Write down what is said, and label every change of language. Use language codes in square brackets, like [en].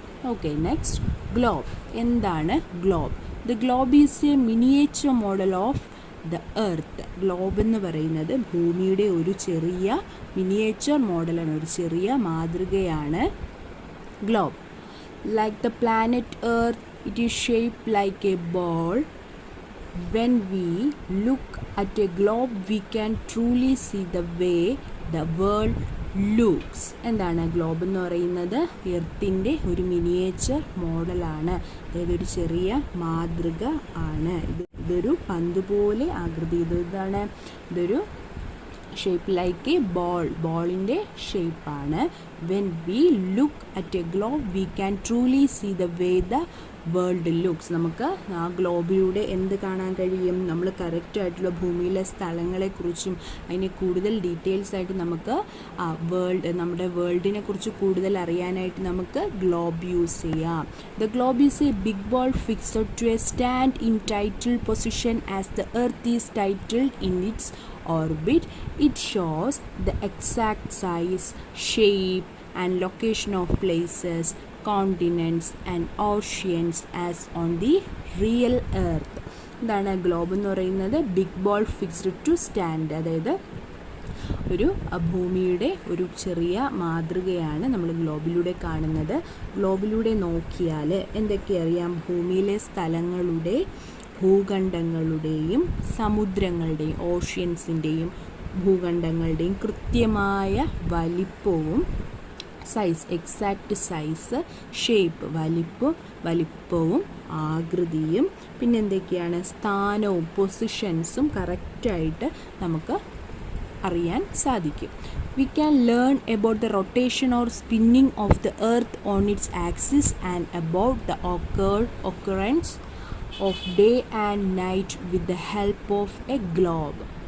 [en] Okay, next globe. [ml] എന്താണ് globe? [en] The globe is a miniature model of the earth. [ml] Globe എന്ന് പറയുന്നത് ഭൂമിയുടെ ഒരു ചെറിയ മിനിയേച്ചർ മോഡലാണ്, ഒരു ചെറിയ മാതൃകയാണ് globe. [en] Like the planet earth, it is shaped like a ball. When we look at a globe, we can truly see the way the world looks. [ml] എന്താണ് ഗ്ലോബ് എന്ന് പറയുന്നത്? എർത്തിൻ്റെ ഒരു മിനിയേച്ചർ മോഡലാണ്, അതായത് ഒരു ചെറിയ മാതൃക ആണ്. ഇതൊരു പന്ത് പോലെ ആകൃതി. ഇതൊരു ഷേപ്പ് ലൈക്ക് എ ബോളിൻ്റെ ഷേപ്പാണ്. [en] When we look at a globe we can truly see the way the world looks. [ml] നമുക്ക് ആ ഗ്ലോബിലൂടെ എന്ത് കാണാൻ കഴിയും? നമ്മൾ കറക്റ്റായിട്ടുള്ള ഭൂമിയിലെ സ്ഥലങ്ങളെക്കുറിച്ചും അതിനെ കൂടുതൽ ഡീറ്റെയിൽസ് ആയിട്ട് നമുക്ക് നമ്മുടെ വേൾഡിനെ കുറിച്ച് കൂടുതൽ അറിയാനായിട്ട് നമുക്ക് ഗ്ലോബ് യൂസ് ചെയ്യാം. [en] The globe is a big ball fixed to a stand in tilted position as the earth is tilted in its orbit. It shows the exact size, shape and location of places, continents and oceans as on the real earth. [ml] എന്താണ് globe എന്ന് പറയുന്നത്? [en] big ball fixed to stand, [ml] അതായത് ഒരു ഭൂമിയുടെ ഒരു ചെറിയ മാതൃകയാണ് നമ്മൾ ഗ്ലോബിലൂടെ കാണുന്നത്. ഗ്ലോബിലൂടെ നോക്കിയാൽ എന്തൊക്കെ അറിയാം? ഭൂമിയിലെ സ്ഥലങ്ങളുടെ, ഭൂഖണ്ഡങ്ങളുടെയും സമുദ്രങ്ങളുടെയും, ഓഷ്യൻസിൻ്റെയും ഭൂഖണ്ഡങ്ങളുടെയും കൃത്യമായ വലിപ്പവും, സൈസ്, എക്സാക്റ്റ് സൈസ്, ഷേപ്പ്, വലിപ്പവും ആകൃതിയും, പിന്നെ എന്തൊക്കെയാണ്? സ്ഥാനവും, പൊസിഷൻസും കറക്റ്റായിട്ട് നമുക്ക് അറിയാൻ സാധിക്കും. [en] We can learn about the rotation or spinning of the earth on its axis and about the occurrence of day and night with the help of a globe.